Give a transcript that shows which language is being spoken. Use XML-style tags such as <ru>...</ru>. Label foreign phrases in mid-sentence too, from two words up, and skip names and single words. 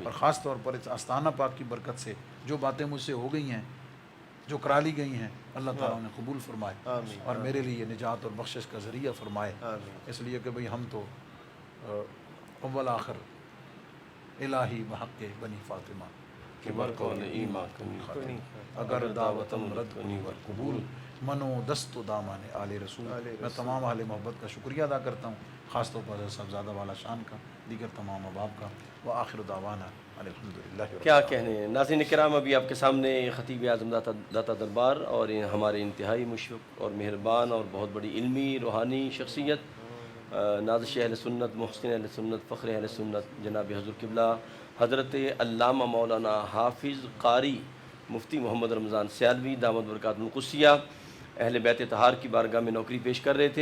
<ur>اور خاص طور پر اس آستانہ پاک کی برکت سے جو باتیں مجھ سے ہو گئی ہیں، جو کرا لی گئی ہیں، اللہ تعالیٰ انہیں قبول فرمائے آمین اور میرے لیے نجات اور بخشش کا ذریعہ فرمائے، آمین اس لیے کہ بھئی ہم تو اول آخر</ur> <fa>الہی بحق بنی فاطمہ کہ برکون ایمان کنی خاتم، اگر دعوتم رد کنی ور قبول، منو دست و دامان آل رسول۔</fa> <ur>میں تمام اہل محبت کا شکریہ ادا کرتا ہوں، خاص طور پر حضرت صاحبزادہ والا شان کا، دیگر تمام احباب کا،</ur> <ar>وآخر دعوانا الحمدللہ رب</ar> <ur>کیا کہنے۔ ناظرین کرام، ابھی آپ کے سامنے خطیب اعظم داتا دربار اور ہمارے انتہائی مشفق اور مہربان اور بہت بڑی علمی روحانی شخصیت، نازش اہل سنت، محسن اہل سنت، فخر اہل سنت، جناب حضور قبلہ حضرت علامہ مولانا حافظ قاری مفتی محمد رمضان سیالوی</ur> <ar>دامت برکاتہ القدسیہ</ar> <ur>اہل بیت طہار کی بارگاہ میں نوکری پیش کر رہے تھے۔</ur>